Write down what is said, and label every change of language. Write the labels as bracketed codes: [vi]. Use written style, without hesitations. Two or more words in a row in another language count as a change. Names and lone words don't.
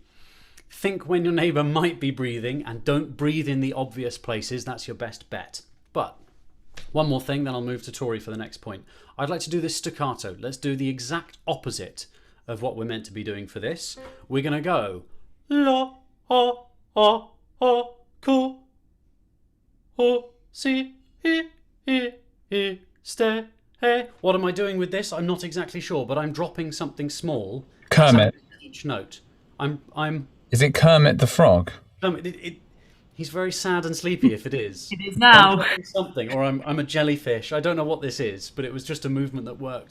[en] Think when your neighbour might be breathing, and don't breathe in the obvious places. That's your best bet. But one more thing, then I'll move to Tori for the next point. I'd like to do this staccato. Let's do the exact opposite of what we're meant to be doing for this. We're going to go la o o o ku o si I ste he. What am I doing with this? I'm not exactly sure, but I'm dropping something small. Kermit. Each note. Is it Kermit the Frog? He's very sad and sleepy if it is. It is now. I'm dropping something, or I'm a jellyfish. I don't know what this is, but it was just a movement that worked.